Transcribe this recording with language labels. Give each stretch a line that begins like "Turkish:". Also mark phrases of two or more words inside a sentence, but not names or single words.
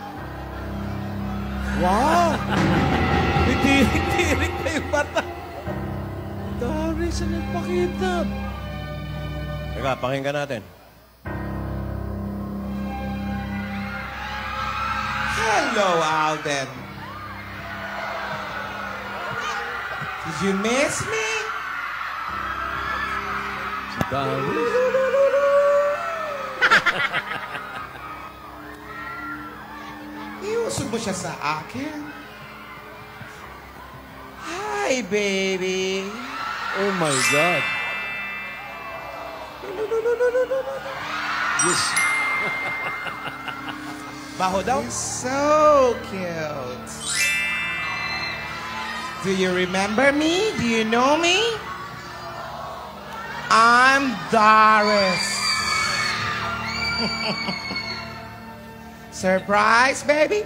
English: Wow!
Filipino: May tirik-tirik na yung mata. Darius ang nagpakita. Teka, pakinggan natin.
English: Hello, Alden. Did you miss me?
Filipino: Si Darius. Iusog mo siya sa akin.
English: Hi, baby. Oh my God. Yes.
Filipino: Baho daw?
English: So cute. Do you remember me? Do you know me? I'm Darius. Surprise, baby?